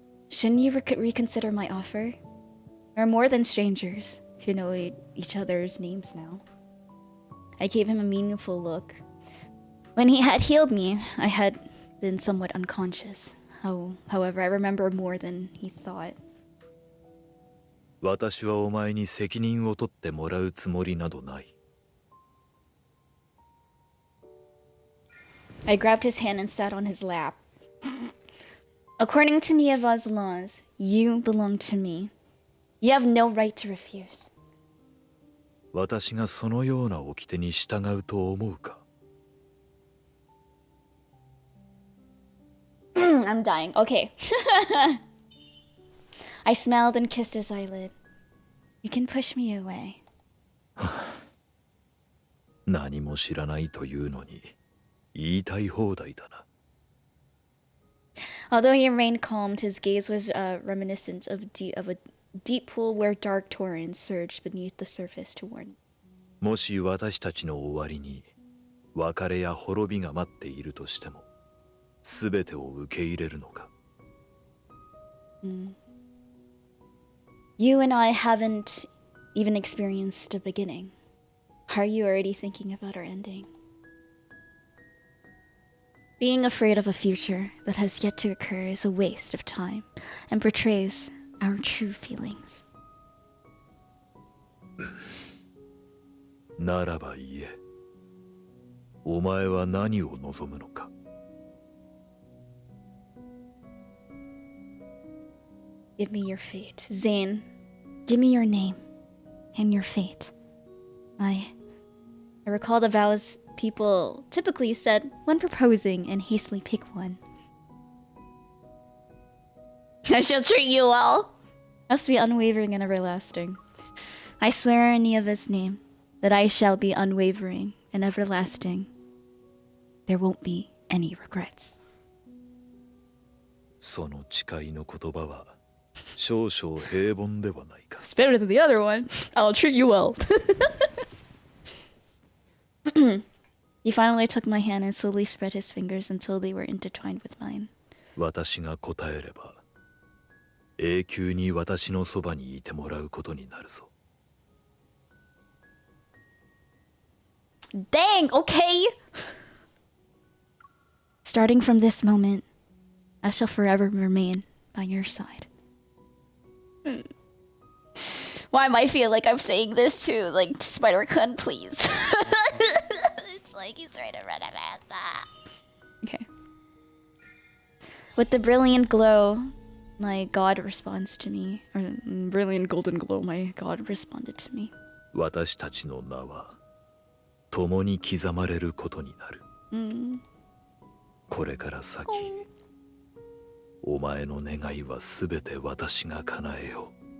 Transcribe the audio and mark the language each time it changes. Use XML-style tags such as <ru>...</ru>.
<en>Shouldn't you reconsider my offer? We're more than strangers who know each other's names now. I gave him a meaningful look. When he had healed me, I had been somewhat unconscious. However, I remember more than he thought.</en> <ja>私はお前に責任を取ってもらうつもりなどない。</ja> <en>I grabbed his hand and sat on his lap. According to 𝐻𝒶𝓈𝒽𝓶𝑔𝓈, you belong to me. You have no right to refuse.</en> <ja>私がそのような掟に従うと思うか。</ja> <en>I'm dying. Okay. I smiled and kissed his eyelid. You can push me away.</en> <ja>何も知らないというのに言いたい放題だな。</ja> <en>Although he remained calm, his gaze was reminiscent of a deep pool where dark torrents surged beneath the surface to warn.</en> <ja>もし私たちの終わりに別れや滅びが待っているとしても、すべてを受け入れるのか。</ja> <en>You and I haven't even experienced a beginning. Are you already thinking about our ending? Being afraid of a future that has yet to occur is a waste of time and betrays our true feelings.</en> <ja>ならば言え。お前は何を望むのか。</ja> <en>Give me your fate. Zayne, give me your name and your fate. I recall the vows people typically said when proposing and hastily pick one. I shall treat you well. Must be unwavering and everlasting. I swear in 𝐻𝒶𝓈𝒽𝓶𝑔𝓈 that I shall be unwavering and everlasting. There won't be any regrets.</en> <ja>その誓いの言葉は少々平凡ではないか。</ja> <en>It's better than the other one. I'll treat you well. He finally took my hand and slowly spread his fingers until they were intertwined with mine.</en> <ja>私が答えれば永久に私のそばにいてもらうことになるぞ。</ja> <en>Dang, okay! Starting from this moment, I shall forever remain by your side. Why am I feel like I'm saying this to, like, Spider-Kun, please? It's like he's trying to run about that. Okay. With the brilliant glow, my god responds to me. Or brilliant golden glow, my god responded to me.</en> <ja>私たちの名は共に刻まれることになる。これから先、お前の願いはすべて私が叶えよう。</ja>